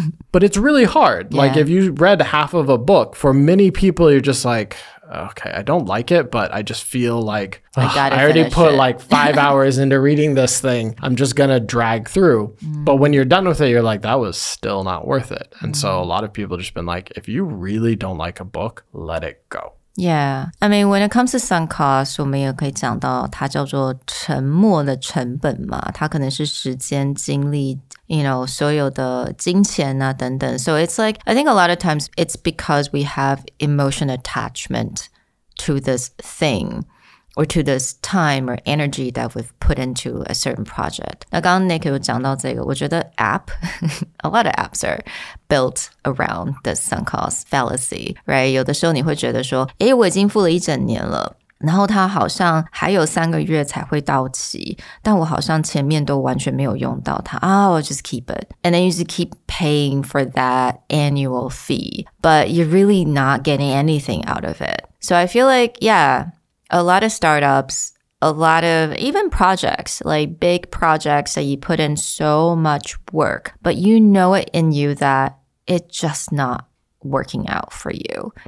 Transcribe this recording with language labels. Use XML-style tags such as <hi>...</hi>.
<en>But it's really hard. Like if you read half of a book, for many people, you're just like, okay, I don't like it, but I just feel like I already put like 5 hours into reading this thing. I'm just going to drag through. But when you're done with it, you're like, that was still not worth it. And so a lot of people just been like, if you really don't like a book, let it go. Yeah, I mean, when it comes to sunk cost,</en> <zh>我们也可以讲到它叫做沉没的成本嘛，它可能是时间、精力 所有的金钱啊等等。</zh> <en>So it's like, I think a lot of times it's because we have emotional attachment to this thing or to this time or energy that we've put into a certain project.</en> <zh>那刚刚 Nick 有讲到这个，我觉得</zh> <en>a lot of apps are built around the sunk cost fallacy, right?</en> <zh>有的时候你会觉得说，诶，我已经付了1整年了，然后它好像还有3个月才会到期，但我好像前面都完全没有用到它啊，</zh> <en>I'll just keep it. And then you just keep paying for that annual fee, but you're really not getting anything out of it. So I feel like, a lot of startups, a lot of even projects, like big projects that you put in so much work, but you know it in you that it's just not working out for you.</en>